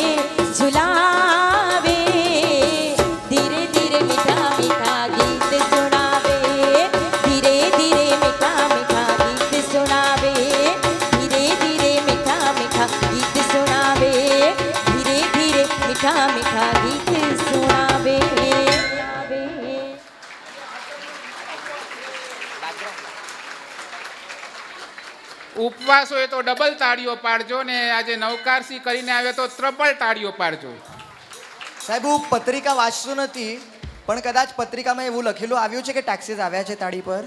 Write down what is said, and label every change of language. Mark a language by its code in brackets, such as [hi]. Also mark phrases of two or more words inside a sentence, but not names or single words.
[hi] धीरे धीरे मीठा मीठा गीत सुनावे धीरे धीरे मीठा मीठा गीत सुनावे धीरे धीरे मीठा मीठा गीत सुनावे धीरे धीरे मीठा मीठा गीत सुनावे [gu] ઉપવાસ હોય તો ડબલ તાળીઓ પાડજો ને આજે નવકારસી કરીને આવે તો ત્રબલ તાળીઓ પાડજો. સાહેબ હું પત્રિકા વાંચતો નથી પણ કદાચ પત્રિકામાં એવું લખેલું આવ્યું છે કે ટેક્સીસ આવ્યા છે તાળી પર